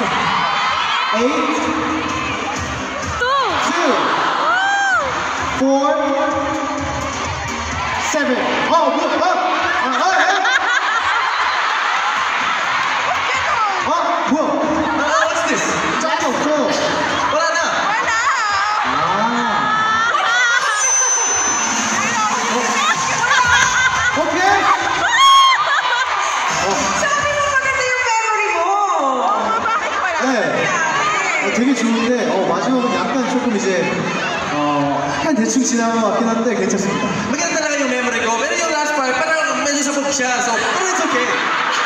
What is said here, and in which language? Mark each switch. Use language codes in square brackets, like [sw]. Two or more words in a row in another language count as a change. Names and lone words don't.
[ko] 8. 2. 4. 7. 뭐야? [en] What's this? [ko] 짝이 없어요. [tl] Wala na. [ko] 오케이. [tl] Sabi mo maganda yung memory mo. [ko] 네. 되게 좋은데 마지막은 약간 조금 이제 약간 대충 지나간 것 같긴 한데 괜찮습니다. [tl] Maganda talaga yung memory ko. Pero yung [en] last part, [tl] parang medyo sabog siya. [en] So, pero it's okay.